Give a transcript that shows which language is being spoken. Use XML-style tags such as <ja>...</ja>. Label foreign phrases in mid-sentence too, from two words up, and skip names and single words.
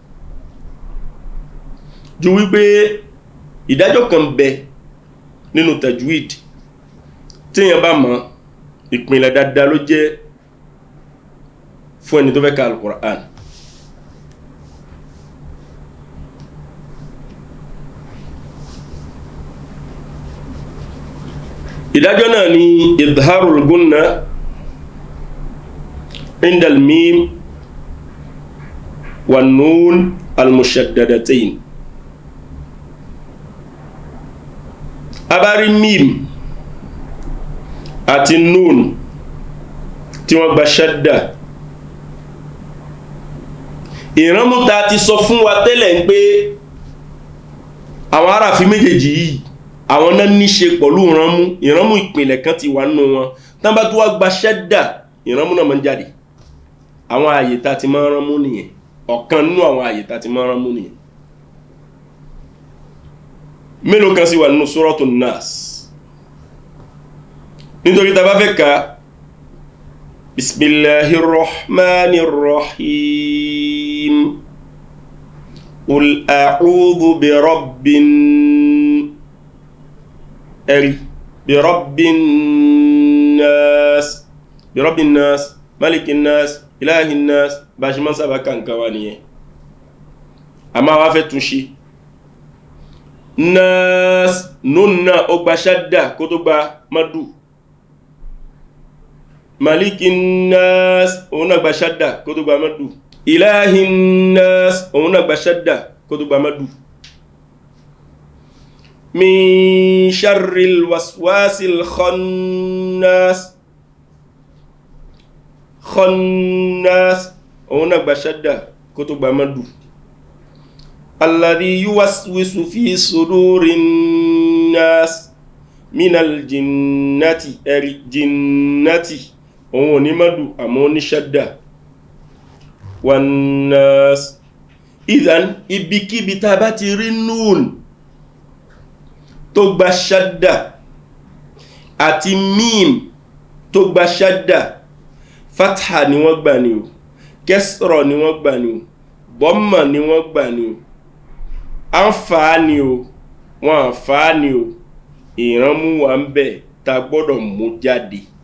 <yo>ju wípé ìdájọ́ kan bẹ nínú tajwid tí èèyàn bá mọ̀ ìpìnlẹ̀ dáadáa ló jẹ́ fún ẹni tó fẹ́ ka Al-Qur'an ìdájọ́ náà ni</yo> <ar>إظهار الغنة عند الميم والنون المشددتين</ar> <yo>abari mim àti nun tí wọ́n gba shadda ìránmú ta ti sọ fún wa tẹ́lẹ̀ ń pé àwọn aráàfin méjèèjì yìí àwọn náà ní ṣe pẹ̀lú ìránmú ìpìlẹ̀ kan ti wà nínú wọn tán bá tó wá gba shadda ìránmú náà máa ń jáde àwọn àyè ta ti máa ń ránmú nìyẹn ọ̀kan nínú àwọn àyè ta ti máa ń ránmú nìyẹn mélòó kan sì wà nínú Suratul Nas nítorí tá bá fẹ́ ka</yo> <ar>بسم الله الرحمن الرحيم قل أعوذ برب الناس ملك الناس إله الناس</ar> <yo>bá ṣe máa ń sábà kàǹkà wá nìyẹn a máa wá fẹ́ tún ṣe nas nunna ó gba ṣádà kó tó gba madu</yo> <ar>ملك الناس</ar> <yo>òun náà gba ṣádà kó tó gba madu</yo> <ar>إله الناس</ar> <yo>òun náà gba ṣádà kó tó gba madu</yo> <ar>من شر الوسواس الخناس</ar> <yo>òun náà gba ṣádà kó tó gba madu</yo> <ar>الذي يوسوس في صدور الناس من الجنة</ar> <yo>òun ò ní madu àmọ́ ní ṣádà</yo> <ar>والناس</ar> <yo>idhan ibikíbi tá bá ti rí nun tó gba ṣádà àti mim tó gba ṣádà fatha ni wọ́n gbà ní o kẹsọ̀rọ̀ ni wọ́n gbà ní o bọ́mà ni wọ́n gbà ní o àǹfààní o wọ́n àǹfààní o ìránmú wa ń bẹ tá gbọ́dọ̀ mú jáde</yo>